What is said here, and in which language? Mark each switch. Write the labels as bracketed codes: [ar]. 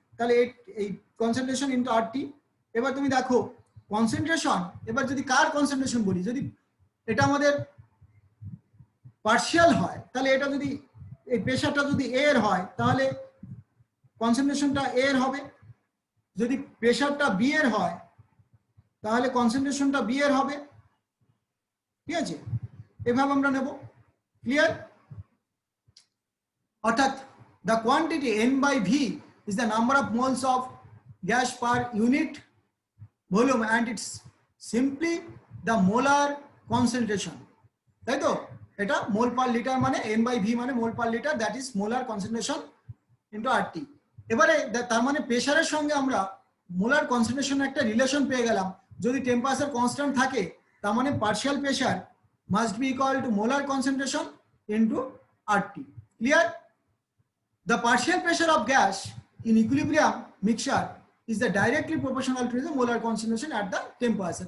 [bn] তাহলে এই concentration into আর টি। এবার তুমি দেখো কনসেন্ট্রেশন, এবার যদি কার কনসেন্ট্রেশন বলি, যদি এটা আমাদের পার্শিয়াল হয় তাহলে এটা যদি এই প্রেসারটা যদি এর হয় তাহলে কনসেন্ট্রেশনটা এর হবে, যদি প্রেসারটা বি এর হয় তাহলে কনসেন্ট্রেশনটা বি এর হবে, ঠিক আছে, এভাবে আমরা নেব। ক্লিয়ার? অর্থাৎ [en] the quantity n by v is the number of moles of gas per unit volume and it's simply the molar concentration, [bn] তাই তো, এটা মোল পার লিটার মানে n by v মানে মোল per litre, [en] That is molar concentration into RT. [bn] এবারে তার মানে প্রেসারের সঙ্গে আমরা মোলার কনসেন্ট্রেশন একটা রিলেশন পেয়ে গেলাম, যদি টেম্পারেচার কনস্ট্যান্ট থাকে তার মানে [en] Partial pressure must be equal to molar concentration into RT. [bn] Clear? [en] The partial pressure of gas in equilibrium mixture is the directly proportional to the molar concentration at the temperature.